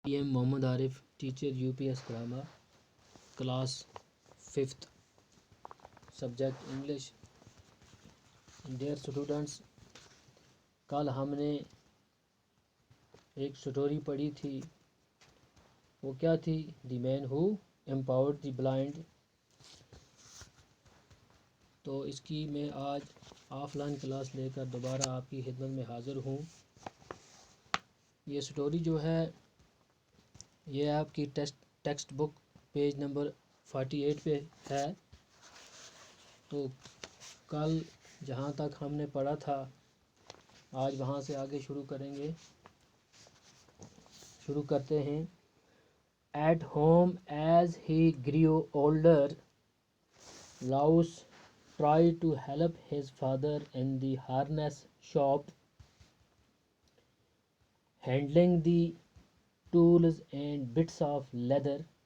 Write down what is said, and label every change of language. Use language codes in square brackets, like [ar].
[en] PM Mohammad Arif, teacher UPS Grama, class 5th, subject English. Dear students, [ur] کل ہم نے ایک سٹوری پڑھی تھی. وہ کیا تھی؟ [en] The man who empowered the blind. [ur] تو اس کی میں آج آف لائن کلاس لے کر دوبارہ آپ کی خدمت میں حاضر ہوں. یہ سٹوری جو ہے یہ آپ کی ٹیکسٹ بک پیج نمبر 48 پہ ہے. تو کل جہاں تک ہم نے پڑھا تھا آج وہاں سے آگے شروع کریں گے. شروع کرتے ہیں. [en] At home, as he grew older, Laos tried to help his father in the harness shop, handling the tools and bits of leather.